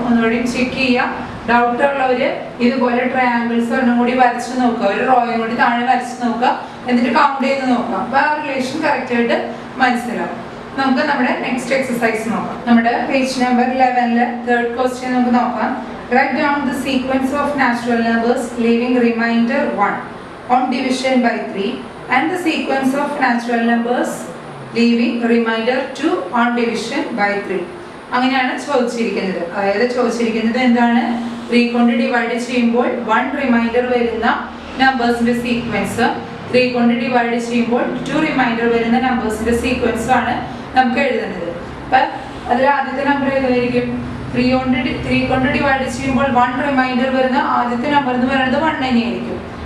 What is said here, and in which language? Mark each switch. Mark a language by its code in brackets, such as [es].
[ml] ഒന്നുകൂടി ചെക്ക് ചെയ്യാം. ഡൗട്ട് ഉള്ളവര് ഇതുപോലെ ട്രയാങ്കിൾസ് ഒന്നും കൂടി വരച്ച് നോക്കുക. ഒരു റോയും കൂടി താഴെ വരച്ച് നോക്കുക, എന്നിട്ട് കൗണ്ട് ചെയ്ത് നോക്കുക. അപ്പൊ ആ റിലേഷൻ കറക്റ്റ് ആയിട്ട് മനസ്സിലാവും. നമുക്ക് നമ്മുടെ നെക്സ്റ്റ് എക്സസൈസ് നോക്കാം. നമ്മുടെ പേജ് നമ്പർ 11 തേർഡ് ക്വസ്റ്റ്യൻ നമുക്ക് നോക്കാം. [en] Write down the sequence of natural numbers leaving remainder 1 on division by 3 and the sequence of natural numbers leaving remainder 2 on division by 3. [ml] അങ്ങനെയാണ് ചോദിച്ചിരിക്കുന്നത്. അതായത് ചോദിച്ചിരിക്കുന്നത് എന്താണ്? 3 കൊണ്ട് ഡിവൈഡ് ചെയ്യുമ്പോൾ 1 റിമൈൻഡർ വരുന്ന നമ്പേഴ്സിന്റെ സീക്വൻസ്, 3 കൊണ്ട് ഡിവൈഡ് ചെയ്യുമ്പോൾ 2 റിമൈൻഡർ വരുന്ന നമ്പേഴ്സിന്റെ സീക്വൻസ് ആണ് നമുക്ക് എഴുതുന്നത്. അപ്പൊ അതിൽ ആദ്യത്തെ നമ്പർ ഏതായിരിക്കും? 3 കൊണ്ട് ഡിവൈഡ് ചെയ്യുമ്പോൾ 1 റിമൈൻഡർ വരുന്ന ആദ്യത്തെ നമ്പർ എന്ന് പറയുന്നത് 1 തന്നെയായിരിക്കും.